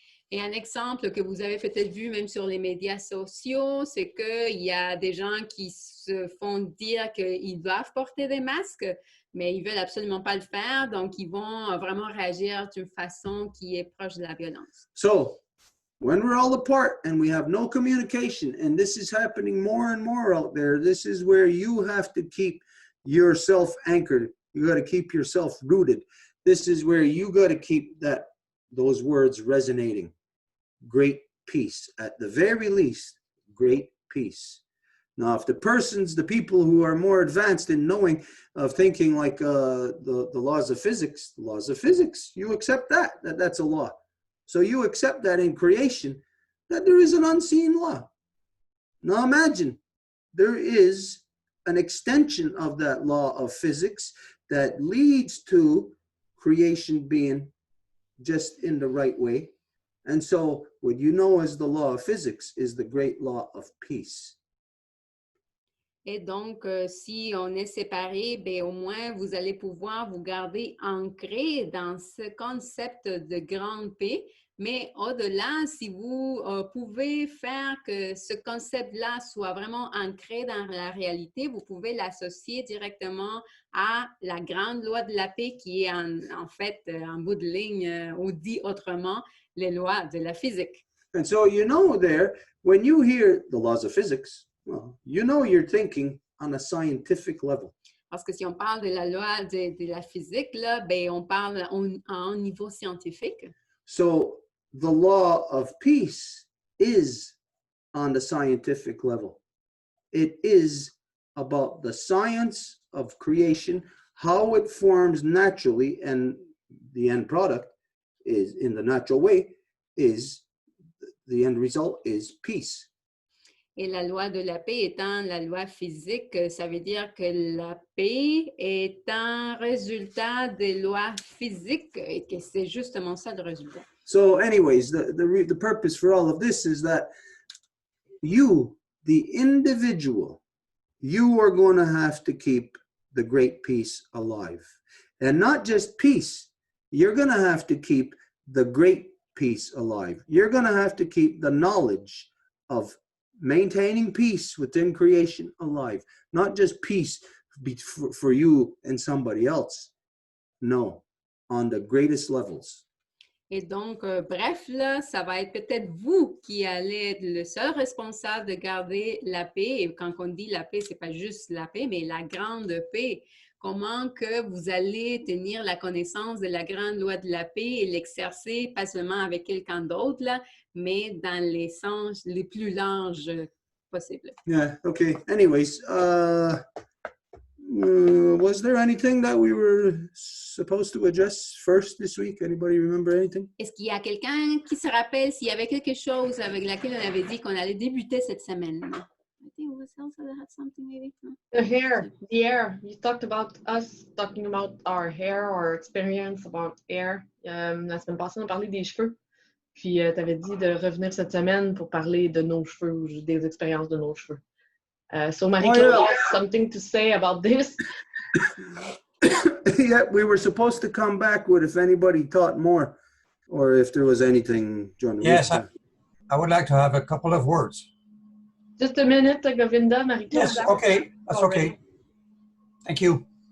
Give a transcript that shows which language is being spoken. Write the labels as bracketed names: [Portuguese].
[French] Et un exemple que vous avez peut-être vu même sur les médias sociaux, c'est qu'il y a des gens qui se font dire qu'ils doivent porter des masques, mais ils ne veulent absolument pas le faire, donc ils vont vraiment réagir d'une façon qui est proche de la violence. [English] So, when we're all apart and we have no communication, and this is happening more and more out there, this is where you have to keep yourself anchored. You got to keep yourself rooted. This is where you got to keep those words resonating. Great peace. At the very least, great peace. Now, if the people who are more advanced in knowing, of thinking like the laws of physics, you accept that's a law. So you accept that in creation, that there is an unseen law. Now imagine, there is an extension of that law of physics that leads to creation being just in the right way. And so what you know as the law of physics is the great law of peace. [French] Et donc, si on est séparés, bien, au moins, vous allez pouvoir vous garder ancré dans ce concept de grande paix. Mais au-delà, si vous pouvez faire que ce concept-là soit vraiment ancré dans la réalité, vous pouvez l'associer directement à la grande loi de la paix qui est en fait, en bout de ligne, ou dit autrement, les lois de la physique. [English] And so you know there, when you hear the laws of physics, well, you know you're thinking on a scientific level. [French] Parce que si on parle de la loi de la physique, là, ben, on parle à un niveau scientifique. [English] So the law of peace is on the scientific level. It is about the science of creation, how it forms naturally, and the end product is in the natural way, is the end result is peace. [French] Et la loi de la paix étant la loi physique, ça veut dire que la paix est un résultat des lois physiques et que c'est justement ça le résultat. [English] So anyways, the purpose for all of this is that you, the individual, you are going to have to keep the great peace alive. And not just peace, you're going to have to keep the great peace alive. You're going to have to keep the knowledge of maintaining peace within creation alive. Not just peace for you and somebody else. No, on the greatest levels. [French] Et donc, bref, là, ça va être peut-être vous qui allez être le seul responsable de garder la paix. Et quand on dit la paix, c'est pas juste la paix, mais la grande paix. Comment que vous allez tenir la connaissance de la grande loi de la paix et l'exercer, pas seulement avec quelqu'un d'autre, là, mais dans les sens les plus larges possibles. [English] Yeah, okay. Anyways, was there anything that we were supposed to address first this week? Anybody remember anything? [French] Est-ce qu'il y a quelqu'un qui se rappelle s'il y avait quelque chose avec laquelle on avait dit qu'on allait débuter cette semaine? [English] I think it was Elsa that had something maybe. The hair. You talked about us talking about our hair, our experience about hair. [French] La semaine passée, on parlait des cheveux. Puis, tu avais dit de revenir cette semaine pour parler de nos cheveux ou des expériences de nos cheveux. [English] So Marie-Claude has something to say about this. Yeah, we were supposed to come back with if anybody taught more or if there was anything during the Yes, week. I would like to have a couple of words. Just a minute, Govinda, Marie-Claude. Yes, okay, that's okay. Thank you.